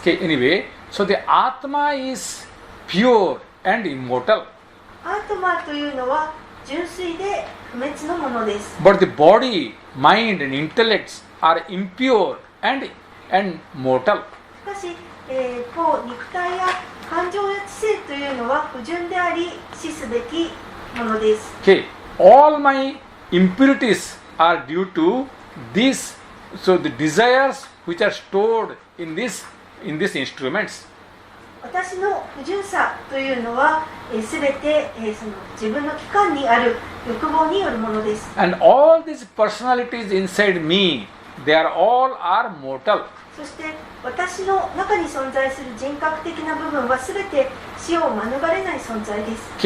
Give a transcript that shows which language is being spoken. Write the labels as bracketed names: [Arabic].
[English] Okay, anyway, so the Atma is pure and immortal. [Japanese] アートマーというのは純粋で不滅のものです。 [English] But the body, mind and intellects are impure and mortal. [Japanese] しかし、肉体や感情や知性というのは不純であり死すべきものです。 [English] Okay, all my impurities are due to this. So the desires which are stored in these instruments. [Japanese] 私の不純さというのはすべてその自分の器官にある欲望によるものです。 [English] And all these personalities inside me, they are all are mortal. [Japanese] そして私の中に存在する人格的な部分はすべて死を免れない存在です。